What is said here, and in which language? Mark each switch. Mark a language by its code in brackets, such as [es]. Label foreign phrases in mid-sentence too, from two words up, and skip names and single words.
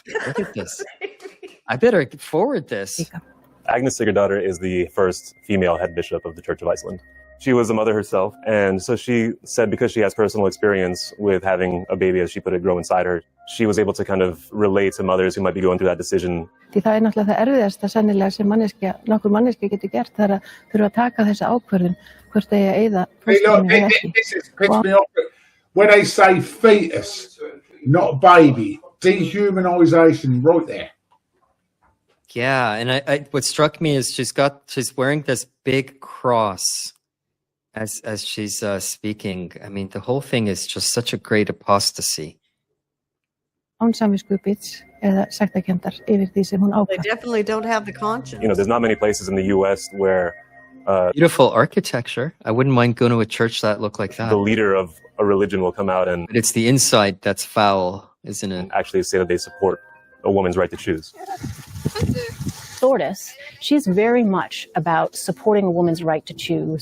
[en] Look at this. I better forward this. Agnes Sigurdardottir is the first female head bishop of the Church of Iceland. She was a mother herself, and so she said because she has personal experience with having a baby, as she put it, grow inside her, she was able to kind of relate to mothers who might be going through that decision. [is] Því það náttúrulega það erfiðasta sennilega sem nokkur manneskja getur gert, það að þurfa að taka þessa ákvörðun hvort eigi að eyða fóstrinu eða ekki. [en] This pisses me off. When they say fetus, not baby, dehumanization right there. Yeah, and I what struck me is she's wearing this big cross as she's speaking. I mean, the whole thing is just such a great apostasy. [is] Án samviskupits eða sektarkenndar yfir því sem hún [en] They [is] ákvað. [en] definitely don't have the conscience. There's not many places in the U.S. where Beautiful architecture. I wouldn't mind going to a church that looked like that. the leader of a religion will come out and But it's the inside that's foul, isn't it? actually say that they support a woman's right to choose. Thordis, she's very much about supporting a woman's right to choose.